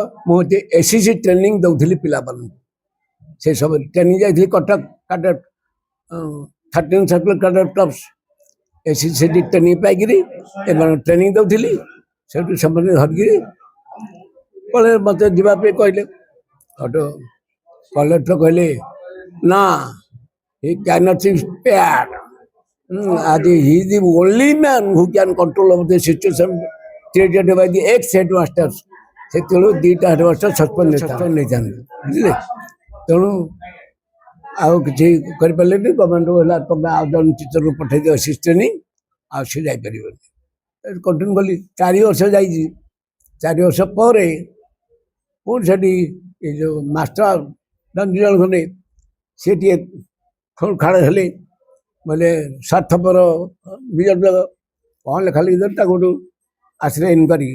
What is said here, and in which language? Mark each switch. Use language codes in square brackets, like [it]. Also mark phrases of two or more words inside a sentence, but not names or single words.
[or] ମୁଁ ଏଠି SCC ଟ୍ରେନିଂ ଦେଉଥିଲି ପିଲାମାନଙ୍କୁ, ସେ ସବୁ ଟ୍ରେନିଂ ଯାଇଥିଲି କଟକ କ୍ୟାଡେଟ 13 ସର୍କଲ କ୍ୟାଡେଟ କ୍ଲବ୍ସ SCC ଟ୍ରେନିଂ ପାଇକିରି ଏମାନେ ଟ୍ରେନିଂ ଦେଉଥିଲି। ସେଠୁ ସେମାନେ ଧରିକିରି ପଳେଇ ମୋତେ ଯିବା ପାଇଁ କହିଲେ। [en] ସେଠୁ କଲେକ୍ଟର କହିଲେ ନା, he can't be spared. He is the only man who can control of the situation created by the ex-headmasters. [or] ସେତେବେଳୁ 2ଟା ହେଡମାଷ୍ଟର ସସ୍ପେଣ୍ଡ ନେଇଥାନ୍ତି, ବୁଝିଲେ। ତେଣୁ ଆଉ କିଛି କରିପାରିଲେନି। ଗଭର୍ଣ୍ଣମେଣ୍ଟ ହେଲା ତମେ ଆଉ ଜଣେ ଟିଚରକୁ ପଠେଇ ଦିଅ SCC ଟ୍ରେନିଂ, ଆଉ ସେ ଯାଇପାରିବନି। କଣ୍ଟିନ୍ୟୁ କଲି, 4 ବର୍ଷ ଯାଇଛି। 4 ବର୍ଷ ପରେ ପୁଣି ସେଠି ଏ ଯେଉଁ ମାଷ୍ଟର 2 ଜଣ ଖଣ୍ଡେ ସେ ଟିକେ ଖାଳ ହେଲେ, ବୋଲେ ସ୍ୱାର୍ଥପର ବିଜେପି କ'ଣ ଲେଖା ଲେଖି ଦେଲେ, ତାକୁ ଗୋଟୁ ଆସିଲେ ଇନକ୍ୱାରି।